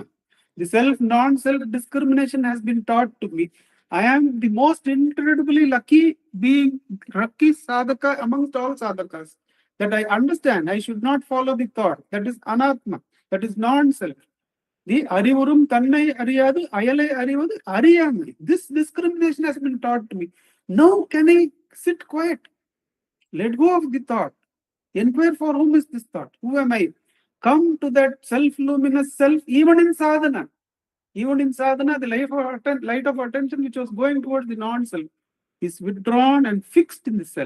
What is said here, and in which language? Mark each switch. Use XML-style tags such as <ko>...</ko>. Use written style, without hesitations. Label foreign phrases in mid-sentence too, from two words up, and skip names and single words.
<en>The self, non-self discrimination has been taught to me. I am the most incredibly lucky being, lucky sadhaka amongst all sadhakas. That I understand I should not follow the thought. That is anatma. That is non-self.</en> <ta>The அறிவுறும் தன்னை அறியாது, அயலே அறிவது அறியாமை.</ta> <en>This discrimination has been taught to me. Now can I sit quiet? Let go of the thought. Inquire, for whom is this thought? Who am I? Come to that self-luminous self, even in sadhana. Even in sadhana, the light of attention which was going towards the non-self is withdrawn and fixed in the self.</en>